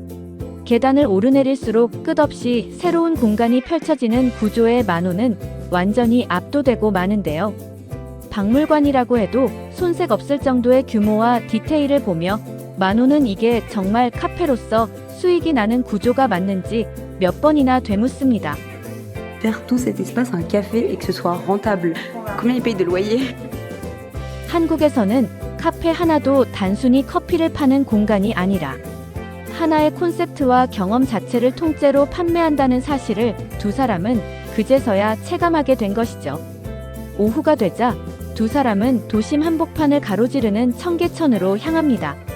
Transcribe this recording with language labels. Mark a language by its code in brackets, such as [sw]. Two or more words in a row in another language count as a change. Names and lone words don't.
[ko] 계단을 오르내릴수록 끝없이 새로운 공간이 펼쳐지는 구조의 마논은 완전히 압도되고 마는데요. 박물관이라고 해도 손색 없을 정도의 규모와 디테일을 보며 마논은 이게 정말 카페로서 수익이 나는 구조가 맞는지 몇 번이나 되묻습니다. [fr] Faire tout cet espace un café et que ce soit rentable. Combien ils payent de loyer? [ko] 한국에서는 카페 하나도 단순히 커피를 파는 공간이 아니라 하나의 콘셉트와 경험 자체를 통째로 판매한다는 사실을 두 사람은 그제서야 체감하게 된 것이죠. 오후가 되자 두 사람은 도심 한복판을 가로지르는 청계천으로 향합니다.